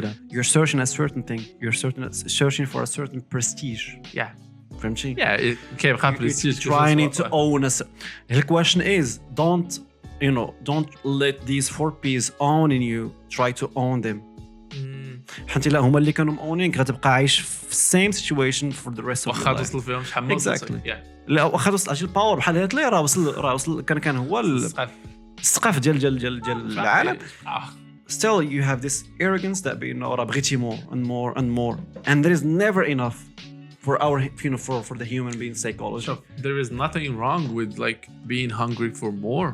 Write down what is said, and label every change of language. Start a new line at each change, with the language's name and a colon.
English: You're searching a certain thing. You're searching for a certain prestige. فهمتي؟
Arabic: كيبقى prestige.
English: You're trying to own us. The question is, don't let these 4 P's own in you. Try to own them.
Arabic: حتى لا هما اللي كانوا مونينك غتبقى عايش في
English: same situation for the rest of your life.
Arabic: واخا توصل فيهم شحال من لا واخا توصل اجي الباور بحال هاد اللي راه وصل كان هو السقف ديال العالم.
English: Still you have this arrogance that
Arabic: راه بغيتي
English: more and more and more, and there is never enough. for our for the human being psychology. So there is nothing wrong with like being hungry for more.